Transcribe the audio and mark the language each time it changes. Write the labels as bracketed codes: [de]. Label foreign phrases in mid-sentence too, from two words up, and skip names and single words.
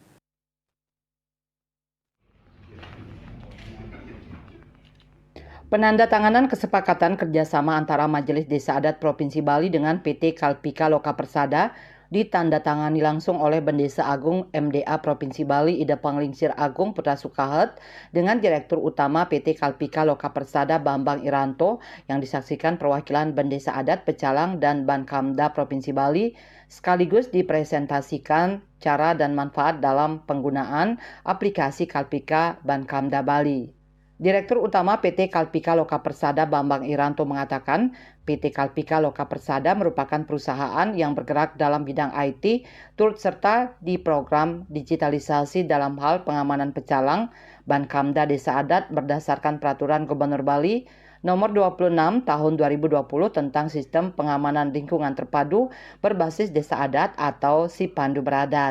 [id] Penandatanganan kesepakatan kerjasama antara Majelis Desa Adat Provinsi Bali dengan PT Kalpika Loka Persada ditandatangani langsung oleh Bendesa Agung MDA Provinsi Bali Ida Panglingsir Agung Putra Sukahet dengan Direktur Utama PT Kalpika Loka Persada Bambang Iranto yang disaksikan perwakilan Bendesa Adat Pecalang dan Bankamda Provinsi Bali, sekaligus dipresentasikan cara dan manfaat dalam penggunaan aplikasi Kalpika Bankamda Bali. Direktur Utama PT Kalpika Loka Persada Bambang Iranto mengatakan PT Kalpika Loka Persada merupakan perusahaan yang bergerak dalam bidang IT, turut serta di program digitalisasi dalam hal pengamanan pecalang Bankamda Desa Adat berdasarkan Peraturan Gubernur Bali Nomor 26 Tahun 2020 tentang Sistem Pengamanan Lingkungan Terpadu berbasis Desa Adat atau Sipandu Beradat.